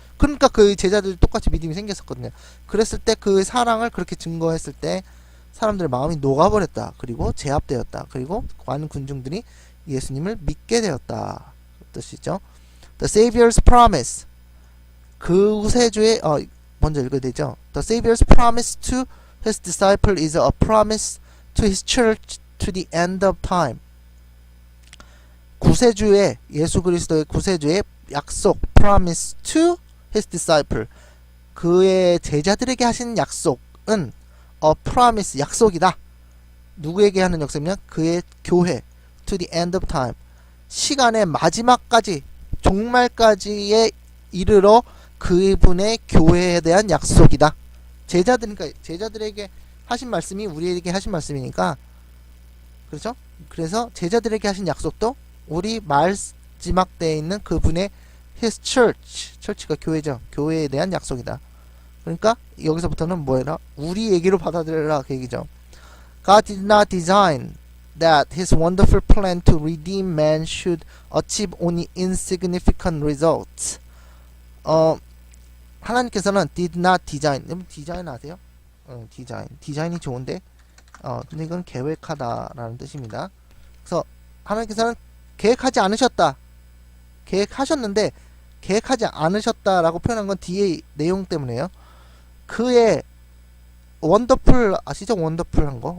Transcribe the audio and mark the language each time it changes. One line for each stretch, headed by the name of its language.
Korean: 그러니까 그 제자들이 똑같이 믿음이 생겼었거든요. 그랬을 때 그 사랑을 그렇게 증거했을 때 사람들의 마음이 녹아버렸다. 그리고 제압되었다. 그리고 많은 군중들이 예수님을 믿게 되었다. 그 뜻이죠.
English: The Savior's promise.
Korean: 그 구세주의 먼저 읽어야 되죠.
English: The Savior's promise to his disciple is a promise to his church to the end of time.
Korean: 구세주의 예수 그리스도의 구세주의 약속
English: promise to his disciple
Korean: 그의 제자들에게 하신 약속은
English: a promise
Korean: 약속이다. 누구에게 하는 약속이냐? 그의 교회
English: to the end of time
Korean: 시간의 마지막까지 종말까지에 이르러 그분의 교회에 대한 약속이다. 제자들에게 하신 말씀이 우리에게 하신 말씀이니까 그렇죠? 그래서 제자들에게 하신 약속도 우리 마지막 때에 있는 그분의 his church가 교회죠. 교회에 대한 약속이다. 그러니까 여기서부터는 뭐해라? 우리 얘기로 받아들여라 그 얘기죠.
English: God did not design that his wonderful plan to redeem man should achieve only insignificant results.
Korean: 하나님께서는
English: did not design.
Korean: 여러분 디자인 아세요? 디자인이 좋은데 근데 이건 계획하다라는 뜻입니다. 그래서 하나님께서는 계획하지 않으셨다. 계획하셨는데 계획하지 않으셨다라고 표현한 건 뒤에 내용 때문에요. 그의 원더풀 아시죠? 원더풀한 거.